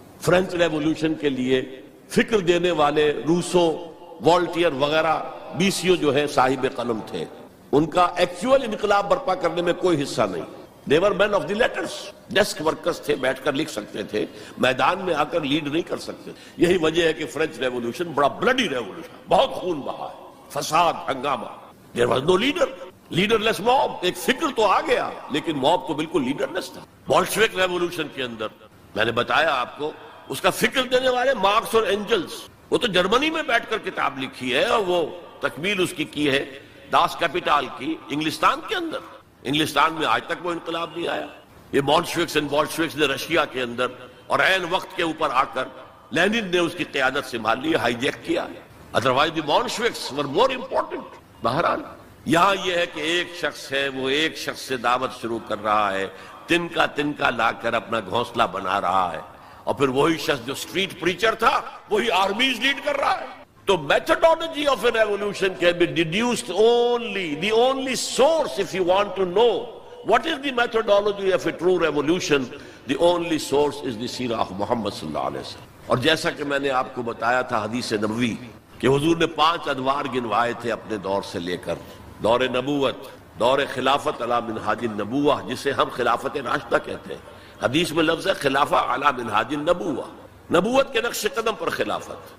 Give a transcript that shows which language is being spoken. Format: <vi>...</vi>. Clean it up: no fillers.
<ur>French revolution کے لیے فکر دینے والے روسو، والٹیئر وغیرہ بیسیو جو ہے صاحب قلم تھے، ان کا ایکچوئل انقلاب برپا کرنے میں کوئی حصہ نہیں.</ur> <en>they were men of the letters،</en> <ur>desk workers تھے، بیٹھ کر لکھ سکتے تھے، میدان میں آ کر لیڈ نہیں کر سکتے. یہی وجہ ہے کہ فرینچ ریولوشن بڑا بلڈی ریولوشن، بہت خون بہا ہے، فساد، ہنگامہ.</ur> <en>there was no leader، leaderless mob.</en> <ur>ایک فکر تو آ گیا لیکن موب تو بالکل لیڈرلیس تھا. بولشوک ریولوشن کے اندر میں نے بتایا آپ کو، اس کا فکر دینے والے مارکس اور اینجلز، وہ تو جرمنی میں بیٹھ کر کتاب لکھی ہے اور وہ تکمیل اس کی ہے داس کیپیٹال کی انگلستان کے اندر. انگلستان میں آج تک وہ انقلاب نہیں آیا. یہ بولشوکس نے رشیا کے اندر اور عین وقت کے اوپر آ کر لینن نے اس کی قیادت سنبھال لی، ہائی جیک کیا.</ur> <en>Otherwise the Bolsheviks were more important.</en> <ur>بہرحال یہاں یہ ہے کہ ایک شخص ہے، وہ ایک شخص سے دعوت شروع کر رہا ہے، تنکا لا کر اپنا گھونسلہ بنا رہا ہے، اور پھر وہی شخص جو اسٹریٹ پریچر تھا وہی آرمیز لیڈ کر رہا ہے.</ur> <en>تو methodology of a revolution can be deduced only, the only source, if you want to know what is the methodology of a true revolution, the only source is the seerah of Muhammad</en> <ar>صلی اللہ علیہ وسلم.</ar> <ur>اور جیسا کہ میں نے آپ کو بتایا تھا حدیث نبوی کہ حضور نے 5 ادوار گنوائے تھے اپنے دور سے لے کر دور نبوت، دور خلافت علی منہاج النبوہ، جسے ہم خلافت راشدہ کہتے ہیں. حدیث میں لفظ ہے خلافہ علی منہاج النبوہ، نبوت کے نقش قدم پر خلافت.</ur>